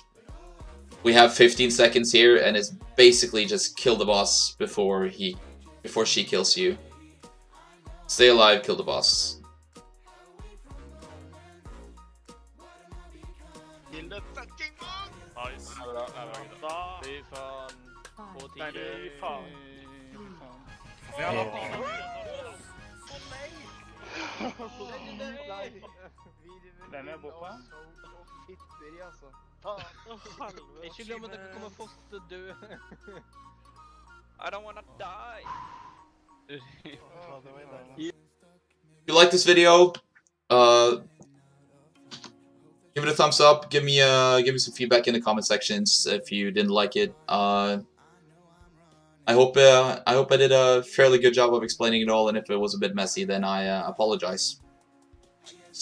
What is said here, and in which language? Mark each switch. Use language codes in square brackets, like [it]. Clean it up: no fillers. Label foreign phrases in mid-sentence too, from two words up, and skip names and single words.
[en] We have 15 seconds here, and it's basically just kill the boss before she kills you. Stay alive, kill the boss. Nice. [sv] Fy fan. Nej, det är fan. Den är borta. [no] Ikke glem at dere kommer først til å dø. [en] I don't wanna die. If you like this video, give it a thumbs up. Give me some feedback in the comment sections if you didn't like it. I hope I did a fairly good job of explaining it all, and if it was a bit messy, then I apologize.